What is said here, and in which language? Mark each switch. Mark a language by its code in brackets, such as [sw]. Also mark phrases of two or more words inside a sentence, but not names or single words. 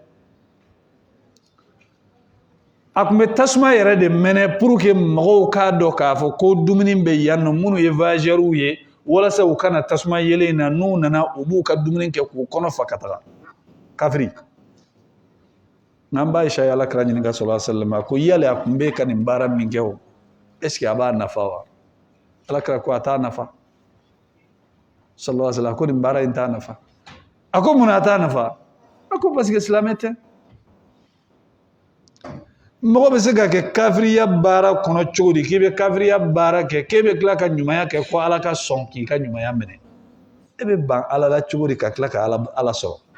[bm] a tun bɛ tasuma yɛrɛ de mɛnɛ [fr] pour que [bm] mɔgɔw k'a dɔn k'a fɔ ko dumuni bɛ yan nɔ minnu ye voyageurs ye walasa u kana tasuma yelen in na n'u nana u b'u ka dumuni kɛ k'u kɔnɔ fa ka taga kafiri n'an b'a Aisha ala kira ɲininka [ar] صلى الله عليه وسلم [bm] ko yali a tun bɛ ka nin baara min kɛ o [fr] est ce que [bm] a b'a nafa wa ala kira ko a t'a nafa [ar] صلى الله عليه وسلم [bm] ko nin baara in t'a nafa a ko mun na a t'a nafa a ko [fr] parce que [bm] silamɛ tɛ mɔgɔ bɛ se ka kɛ kafiriya baara kɔnɔ cogo di k'i bɛ kafiriya baara kɛ k'e bɛ tila ka ɲumanya kɛ ko ala ka sɔn k'i ka ɲumanya minɛ e bɛ ban ala la cogo di ka tila ka ala sɔrɔ